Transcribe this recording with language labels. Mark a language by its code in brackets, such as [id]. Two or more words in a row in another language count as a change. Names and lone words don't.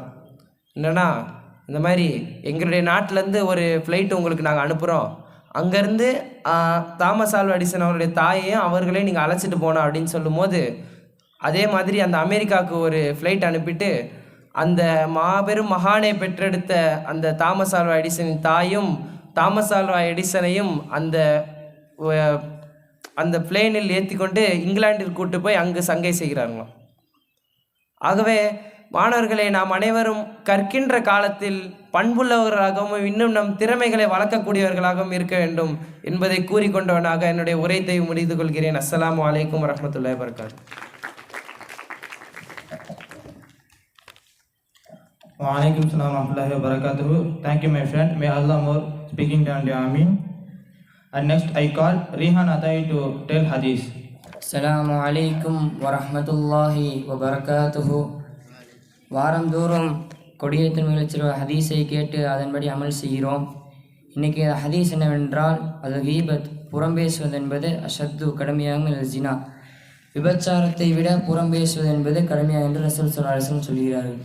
[ta] என்னென்னா, இந்த மாதிரி எங்களுடைய நாட்டிலேருந்து ஒரு ஃப்ளைட்டு உங்களுக்கு நாங்கள் அனுப்புகிறோம், அங்கேருந்து தாமஸ் ஆல்வா எடிசன் அவருடைய தாயையும் அவர்களையும் நீங்கள் அழைச்சிட்டு போனோம் அப்படின்னு சொல்லும்போது, அதே மாதிரி அந்த அமெரிக்காவுக்கு ஒரு ஃப்ளைட் அனுப்பிட்டு அந்த மாபெரும் மகானை பெற்றெடுத்த அந்த தாமஸ் ஆல்வா எடிசனின் தாயும் தாமஸ் ஆல்வா எடிசனையும் அந்த பிளேனில் ஏற்றி கொண்டு இங்கிலாந்தில் கூட்டு போய் அங்கு சங்கை செய்கிறார்களாம். ஆகவே மாணவர்களே, நாம் அனைவரும் கற்கின்ற காலத்தில் பண்புள்ளவர்களாகவும் இன்னும் நம் திறமைகளை வளர்க்கக்கூடியவர்களாகவும் இருக்க வேண்டும் என்பதை கூறிக்கொண்டவனாக என்னுடைய உரைத்தை முடித்து கொள்கிறேன். [ar] السلام عليكم ورحمة الله وبركاته. وعليكم السلام ورحمة الله وبركاته. [en] Thank you, my friend. May Allah more speaking down the Amin. And next, I call Rihan Atai to tell Hadith. [ar] السلام عليكم ورحمة الله وبركاته. [ta] வாரந்தோறும் கொடியேற்றும் நிகழ்ச்சியில் ஹதீஸை கேட்டு அதன்படி அமல் செய்கிறோம். இன்றைக்கி ஹதீஸ் என்னவென்றால், அது கீபத், புறம்பேசுவது என்பது அஷத்து கடுமையாக ஜினா, விபச்சாரத்தை விட புறம்பேசுவது என்பது கடுமையாக என்று ரசூல் [ar] صلى الله عليه وسلم [ta] சொல்கிறார்கள்.